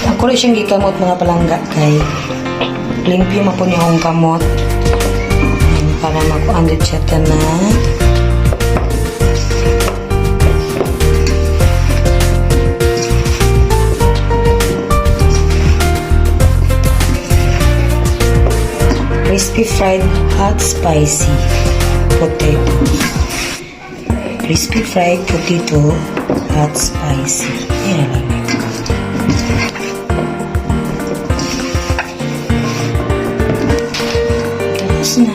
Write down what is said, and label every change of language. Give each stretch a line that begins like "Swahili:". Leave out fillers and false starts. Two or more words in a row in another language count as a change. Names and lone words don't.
Cebuano: Ako siyang gikamot mga palangga kay limpyo man po niya akong kamot. Para makuandit siya tanan.
English: Crispy fried hot spicy potato. Crispy fried potato hot spicy.
Filipino: Yan lang. Tapos na.